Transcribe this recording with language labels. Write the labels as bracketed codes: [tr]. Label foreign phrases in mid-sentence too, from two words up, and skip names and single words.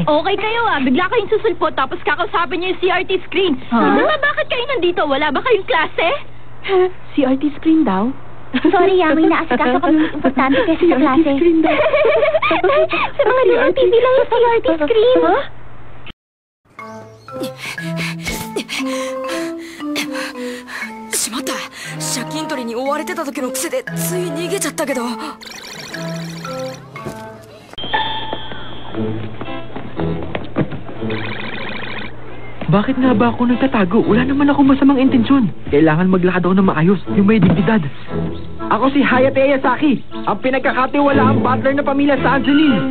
[tl] Okay kayo bigla kayong susulpot tapos kakausapin niyo yung CRT screen. Bakit kayo nandito? Wala ba kayong klase? CRT screen daw? Sorry, may naasikaso kami mas importante kasi sa klase. CRT screen daw. Sa mga lumang TV lang yung CRT screen. [ja] しまった。借金取りに追われてた時の癖でつい逃げちゃったけど。 [tl] Bakit nga ba ako nagtatago? Wala naman ako masamang intensyon. Kailangan maglakad ako ng maayos, yung may dignidad. Ako si Hayate Ayasaki, ang pinagkakatiwalaang butler na pamilya sa Angeline.